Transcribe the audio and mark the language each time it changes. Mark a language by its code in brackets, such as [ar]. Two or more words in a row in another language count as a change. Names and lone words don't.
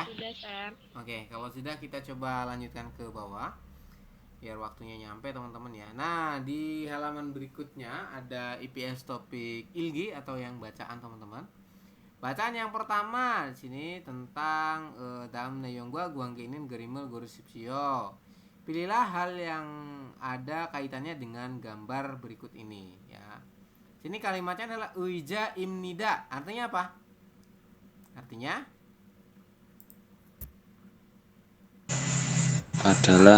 [id] Sudah, Sam. Oke, kalau sudah kita coba lanjutkan ke bawah biar waktunya nyampe teman-teman ya. Nah, di halaman berikutnya ada IPS [ko] 토픽 읽기 [id] atau yang bacaan teman-teman. Bacaan yang pertama di sini tentang dalam [ko] 내용과 관계 있는 그림을 고르십시오. [id] Pilihlah hal yang ada kaitannya dengan gambar berikut ini ya. Sini kalimatnya adalah 의자입니다. Artinya apa? Artinya adalah